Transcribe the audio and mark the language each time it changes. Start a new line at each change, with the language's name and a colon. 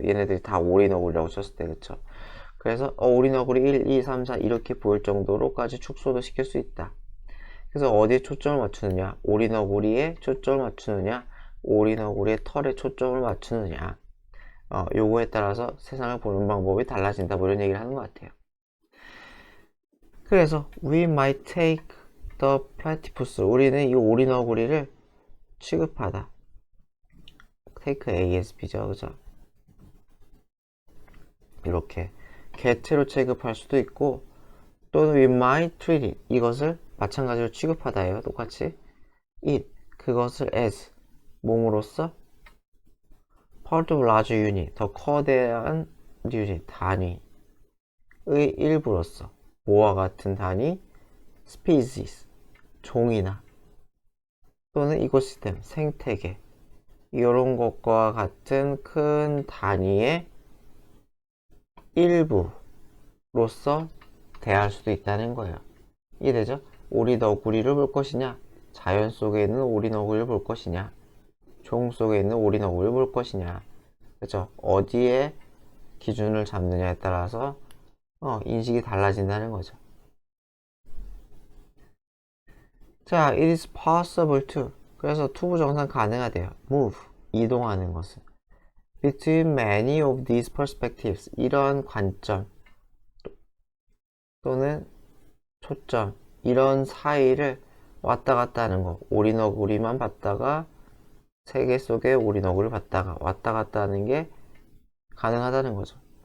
Korean: 얘네들이 다 오리너구리라고 쳤을 때, 그쵸? 그래서 오리너구리 1, 2, 3, 4 이렇게 보일 정도로까지 축소도 시킬 수 있다. 그래서 어디에 초점을 맞추느냐? 오리너구리에 초점을 맞추느냐? 오리너구리의 털에 초점을 맞추느냐? 요거에 따라서 세상을 보는 방법이 달라진다. 뭐 이런 얘기를 하는 것 같아요.
English: 그래서 we might take the platypus.
Korean: 우리는 이 오리너구리를 취급하다. take ASB죠. 그죠? 이렇게 개체로 취급할 수도 있고 또는
English: we might treat it.
Korean: 이것을 마찬가지로 취급하다예요. 똑같이 it. 그것을 as. 몸으로써
English: part of large unit.
Korean: 더 커다란 유닛. 단위의 일부로서 뭐와 같은 단위 species. 종이나 또는 이코시스템. 생태계. 이런 것과 같은 큰 단위의 일부로서 대할 수도 있다는 거예요. 이해되죠? 오리너구리를 볼 것이냐, 자연 속에 있는 오리너구리를 볼 것이냐, 종 속에 있는 오리너구리를 볼 것이냐. 그죠? 어디에 기준을 잡느냐에 따라서 인식이 달라진다는 거죠.
English: 자, it is possible to.
Korean: 그래서 투부정사 가능하대요. move, 이동하는 것은.
English: between many of these perspectives.
Korean: 이런 관점 또는 초점, 이런 사이를 왔다 갔다 하는 거. 오리너구리만 봤다가 세계 속의 오리너구리를 봤다가 왔다 갔다 하는 게 가능하다는 거죠.